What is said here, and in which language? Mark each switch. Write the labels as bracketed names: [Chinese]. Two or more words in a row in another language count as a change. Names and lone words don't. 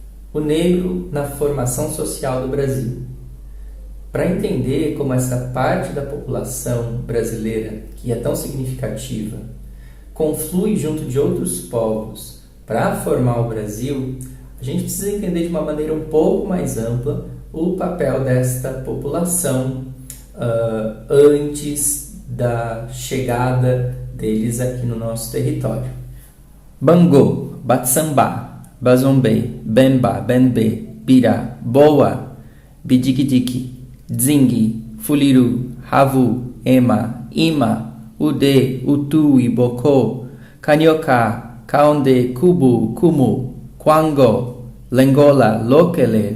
[Portuguese] O negro na formação social do Brasil. Para entender como essa parte da população brasileira, que é tão significativa, conflui junto de outros povos para formar o Brasil, a gente precisa entender de uma maneira um pouco mais ampla o papel desta população antes da chegada deles aqui no nosso território. Bangu, Batsambá, Bazombê, Bemba, Benbê, Bira, Boa, Bidikidiki, Zingi, Fuliru, Havu, Ema, Ima, Ude, Utu e Bocô, Canioca, Kaonde, Kubu, Kumu, Kwango, Lengola, Lokele,